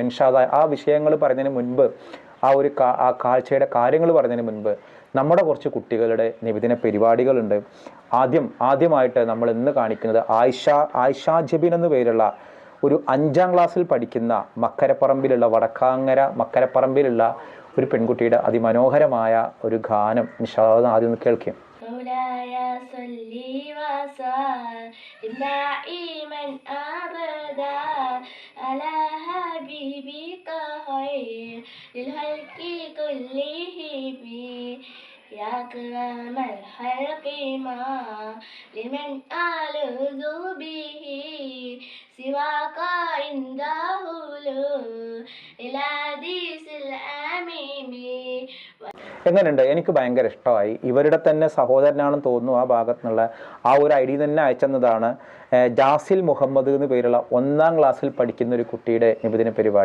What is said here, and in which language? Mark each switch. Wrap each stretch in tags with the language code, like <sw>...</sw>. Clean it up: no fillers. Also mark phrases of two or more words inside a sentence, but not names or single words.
<ar>إن شاء الله</ar> <ml>ആ വിഷയങ്ങൾ പറയുന്നതിന് മുൻപ്, ആ കാഴ്ചയുടെ കാര്യങ്ങൾ പറയുന്നതിന് മുൻപ് നമ്മുടെ കുറച്ച് കുട്ടികളുടെ നിബിദിന പരിപാടികളുണ്ട്. ആദ്യമായിട്ട് നമ്മൾ ഇന്ന് കാണിക്കുന്നത് ആയിഷ ജബീൻ എന്ന പേരുള്ള ഒരു 5ാം ക്ലാസ്സിൽ പഠിക്കുന്ന മക്കരപ്പറമ്പിലുള്ള ഒരു പെൺകുട്ടിയുടെ അതിമനോഹരമായ ഒരു ഗാനം</ml> <ar>إن شاء الله</ar> <ml>ആദ്യം ഒന്ന് കേൾക്കും.</ml> <ar>يا أكرم الخلق ما لمن ألذ به سواك عنده الحديث الأمين.</ar> <ml>എങ്ങനെയുണ്ട്? എനിക്ക് ഭയങ്കര ഇഷ്ടമായി. ഇവരുടെ തന്നെ സഹോദരനാണെന്ന് തോന്നുന്നു. ആ ഭാഗത്തു നിന്നുള്ള ആ ഒരു ഐഡി തന്നെ അയച്ചെന്നതാണ്. ജാസിൽ മുഹമ്മദ് എന്ന് പേരുള്ള 1ാം ക്ലാസ്സിൽ പഠിക്കുന്ന ഒരു കുട്ടിയുടെ നിബിദിന പരിപാടി.</ml>